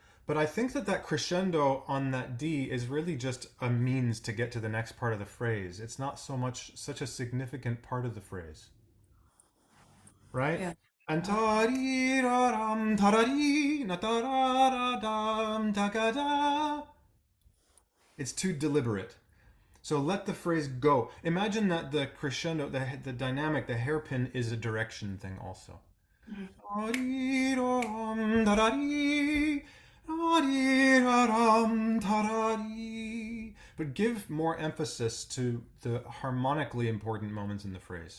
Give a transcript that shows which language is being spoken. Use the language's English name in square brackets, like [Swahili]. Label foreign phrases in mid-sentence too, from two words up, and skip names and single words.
[English] But I think that crescendo on that D is really just a means to get to the next part of the phrase. It's not so much such a significant part of the phrase, right? Yeah. And ta-ri-ra-ram, ta-ra-ri, na-ta-ra-ra-dam, ta-ga-da. It's too deliberate. So let the phrase go. Imagine that the crescendo, the dynamic, the hairpin is a direction thing also. Ta-ri-ra-ram, ta-ra-ri, ta-ri-ra-ram, ta-ra-ri. But give more emphasis to the harmonically important moments in the phrase.